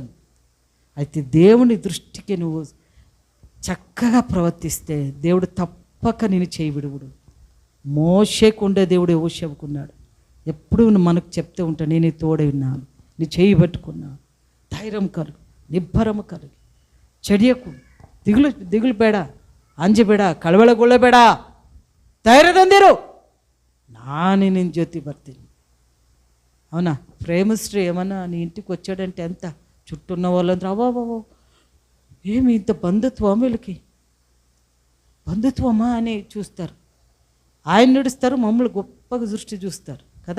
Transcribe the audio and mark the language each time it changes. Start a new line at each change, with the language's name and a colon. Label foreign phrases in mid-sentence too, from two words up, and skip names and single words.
Telugu: అయితే దేవుని దృష్టికి నువ్వు చక్కగా ప్రవర్తిస్తే దేవుడు తప్పక నేను చేయి విడువుడు. మోషేకు ఉండే దేవుడు యెహోషువకున్నాడు. ఎప్పుడు మనకు చెప్తూ ఉంటాను, నేను తోడై ఉన్నాను, నీ చేయి పట్టుకున్నా, ధైర్యం కలుగు, నిబ్బరము కలుగు, చెడియకు, దిగులు
Kannada: ಬೇಡ, ಅಂಜಬೇಡ, ಕಳವಳಗೊಳ್ಳಬೇಡ, ಧೈರ್ಯದಿಂದಿರು, ನಾನು ನಿನ್ನ ಜೊತೆ ಬರ್ತೀನಿ.
Telugu: అవునా? ప్రేమశ్రీ ఏమన్నా నీ ఇంటికి వచ్చాడంటే ఎంత చుట్టూ ఉన్న వాళ్ళందరూ అవ్వో ఏమి ఇంత బంధుత్వం, వీళ్ళకి బంధుత్వమా అని చూస్తారు. ఆయన నడుస్తారు, మమ్మల్ని గొప్పగా దృష్టి చూస్తారు కదా.